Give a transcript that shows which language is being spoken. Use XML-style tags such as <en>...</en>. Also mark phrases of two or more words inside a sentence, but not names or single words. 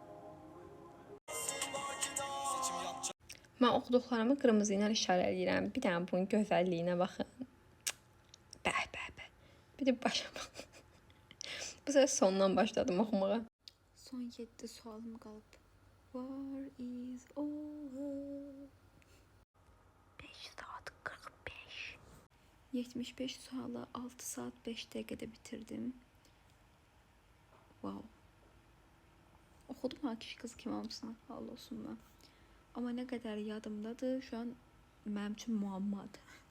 <az>Mən oxuduqlarımı qırmızı ilə işarələyirəm. Bir dənə bunun gözəlliyinə baxın. Bəh. Bir də başa baxın. Bu sefer sondan başladım oxumağa. Son 7 sualım qalıb.</az> <en>War is over.</en> <az>5 saat 45. 75 sualı 6 saat 5 dəqiqədə bitirdim. Wow. Oxudum ha kişi qız kimi hamısını. Hal olsun mən. Amma nə qədər yadımdadır,</az> <tr>şu an</tr> <az>mənim üçün muammadır.</az>